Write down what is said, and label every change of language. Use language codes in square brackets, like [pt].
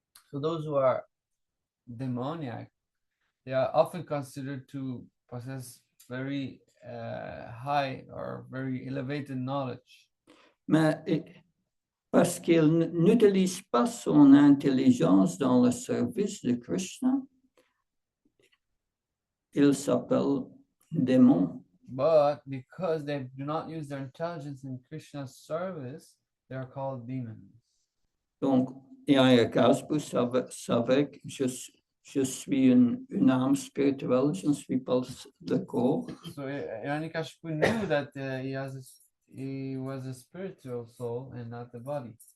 [en] So those who are demoniac, they are often considered to possess very high or very elevated knowledge. [fr] Mais parce qu'il n'utilise pas son intelligence dans le service de Krishna, il s'appelle démon. [en] But because they do not use their intelligence in Krishna's service, they are called demons. [fr] Donc, Hiranyakashipu savait que je suis une âme spirituelle, je ne suis pas le corps. [en] So Hiranyakashipu knew that he was a spiritual soul and not the body.